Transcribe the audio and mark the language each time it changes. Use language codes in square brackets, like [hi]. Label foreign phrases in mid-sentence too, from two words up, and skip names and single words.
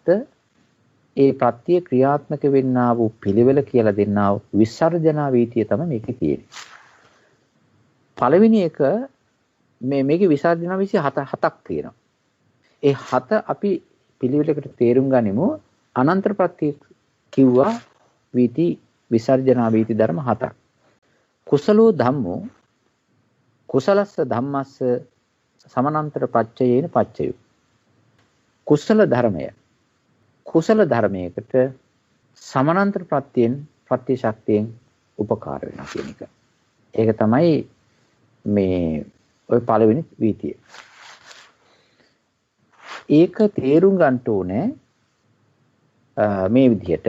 [si] ඒ ප්‍රත්‍ය ක්‍රියාත්මක වෙන්නා වූ පිළිවෙල කියලා දෙන්නා වූ විසර්ජනා වීතිය තමයි මේකේ තියෙන්නේ. පළවෙනි එක මේකේ විසර්ජනා වීති හතක් තියෙනවා. ඒ හත අපි පිළිවෙලකට තේරුම් ගනිමු. අනන්තර ප්‍රත්‍ය කිව්වා වීති විසර්ජනා වීති ධර්ම හතක්. [pi] කුසලෝ ධම්මෝ කුසලස්ස ධම්මස්ස සමානන්තර පච්චයේන පච්චයෝ. [si] කුසල ධර්මය කුසල ධර්මයකට සමානන්තර ප්‍රත්‍යයෙන් ප්‍රත්‍ය ශක්තියෙන් උපකාර වෙනවා කියන එක. ඒක තමයි මේ ඔය පළවෙනි වීතිය. ඒක තේරුම් ගන්න ඕනේ මේ විදිහට.